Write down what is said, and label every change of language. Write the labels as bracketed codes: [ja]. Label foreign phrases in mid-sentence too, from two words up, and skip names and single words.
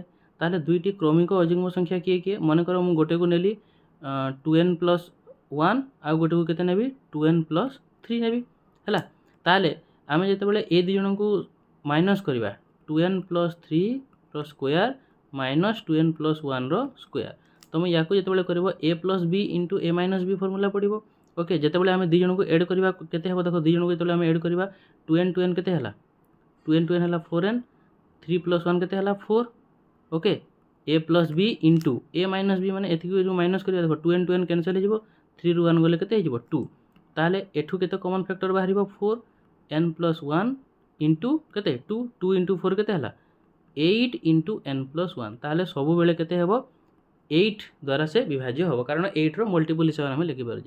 [or] ତାହେଲେ ଦୁଇଟି କ୍ରମିକ ଅଯୁଗ୍ମ ସଂଖ୍ୟା କିଏ କିଏ, ମନେକର ମୁଁ ଗୋଟେକୁ ନେଲି 2n + 1, ଆଉ ଗୋଟେକୁ କେତେ ନେବି 2n + 3 ନେବି ହେଲା। ତାହେଲେ ଆମେ ଯେତେବେଳେ ଏ ଦୁଇ ଜଣଙ୍କୁ ମାଇନସ୍ କରିବା 2n + 3 ର ସ୍କୋୟାର ମାଇନସ୍ 2n + 1 ର ସ୍କୋୟାର, ତୁମେ ୟାକୁ ଯେତେବେଳେ କରିବ a + b × a - b ଫର୍ମୁଲା ପଡ଼ିବ। ଓକେ, ଯେତେବେଳେ ଆମେ ଦୁଇ ଜଣଙ୍କୁ ଏଡ଼୍ କରିବା କେତେ ହେବ, ଦେଖ ଦୁଇ ଜଣଙ୍କୁ ଯେତେବେଳେ ଆମେ ଏଡ଼୍ କରିବା 2n କେତେ ହେଲା 2n ହେଲା 4n, 3 + 1 କେତେ ହେଲା 4। ଓକେ, a + b × a - b ମାନେ ଏତିକି ଯେଉଁ ମାଇନସ୍ କରିବା, ଦେଖ 2n କ୍ୟାନସଲ୍ ହେଇଯିବ, 3 ରୁ 1 ଗଲେ କେତେ ହେଇଯିବ 2। ତାହେଲେ ଏଠୁ କେତେ [en] common factor [or] ବାହାରିବ 4, n + 1 × କେତେ 2 × 4 କେତେ ହେଲା 8 × n + 1। ତାହେଲେ ସବୁବେଳେ କେତେ ହେବ 8 ଦ୍ୱାରା ସେ ବିଭାଜ୍ୟ ହେବ, କାରଣ 8ର ମଲ୍ଟିପୁଲ୍ ହିସାବରେ ଆମେ ଲେଖିପାରୁଛେ।